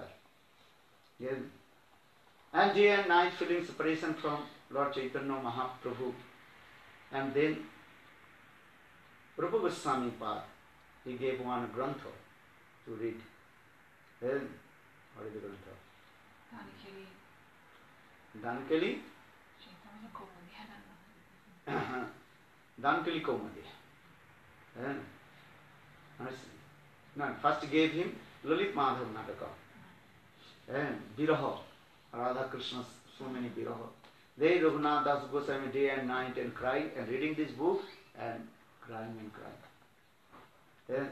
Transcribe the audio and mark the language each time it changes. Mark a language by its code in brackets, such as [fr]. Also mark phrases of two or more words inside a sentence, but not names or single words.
[en] Yes. And day and night feeling separation from Lord Chaitanya Mahaprabhu. And then Rupa Goswami Pad, he gave one grantha to read. Then, what is the grantha? Dankeli? Dankeli Komadi. No, first gave him Lalit Madhav Nataka. And Viraha, Radha Krishna, so many Viraha. They, Raghunath Das Goswami, day and night and crying and reading this book and crying and crying.